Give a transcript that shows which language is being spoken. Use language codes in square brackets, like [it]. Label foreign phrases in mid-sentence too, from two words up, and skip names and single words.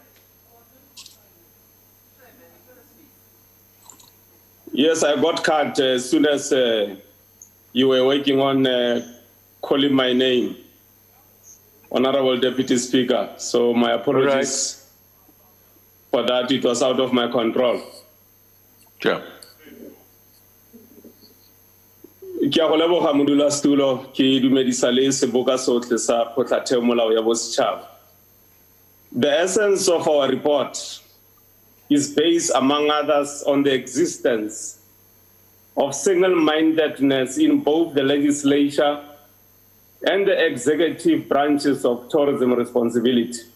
[en] Yes, I got cut as soon as you were working on calling my name, Honorable Deputy Speaker. So my apologies for that. It was out of my control. Sure. [tn] Ke a go leboga modulasetulo ke dumedisa le seboka sotlhe sa kgotlatheo molao ya bosetšhaba. [en] The essence of our report is based, among others, on the existence of single-mindedness in both the legislature and the executive branches of tourism responsibility.